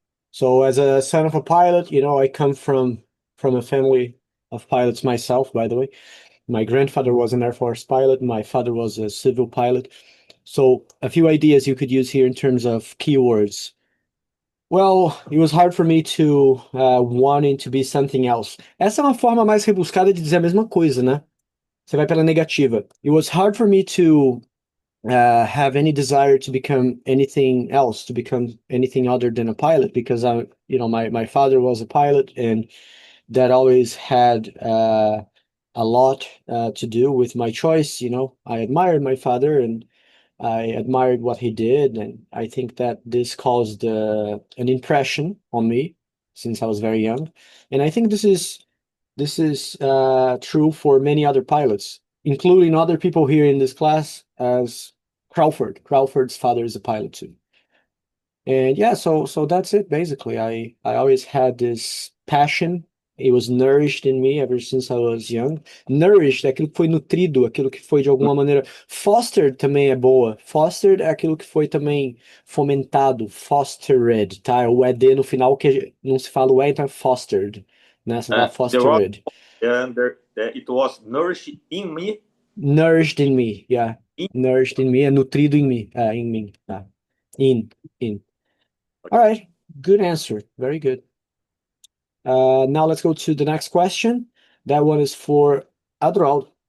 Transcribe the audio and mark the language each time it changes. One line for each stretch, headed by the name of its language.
English: So as a son of a pilot, I come from a family of pilots myself, by the way. My grandfather was an Air Force pilot. My father was a civil pilot. So a few ideas you could use here in terms of keywords. Well, it was hard for me to wanting to be something else.
Portuguese: Essa é uma forma mais rebuscada de dizer a mesma coisa, né? Você vai pela negativa.
English: It was hard for me to have any desire to become anything else, to become anything other than a pilot, because my father was a pilot, and that always had a lot to do with my choice. I admired my father and I admired what he did, and I think that this caused an impression on me since I was very young. And I think this is true for many other pilots, including other people here in this class, as Crawford. Crawford's father is a pilot too. And yeah, so that's it basically. I always had this passion. It was nourished in me ever since I was young.
Portuguese: Nourished é aquilo que foi nutrido, aquilo que foi de alguma maneira. Fostered também é boa. Fostered é aquilo que foi também fomentado. Fostered, tá? O ED no final que não se fala o E, então é fostered, né? Você fala fostered.
English: And it was nourished in me. Nourished in me, yeah. Nourished in me
Portuguese: é nutrido em mim, em mim, tá?
English: In. All right, good answer. Very good. Now let's go to the next question. That one is for Adroaldo.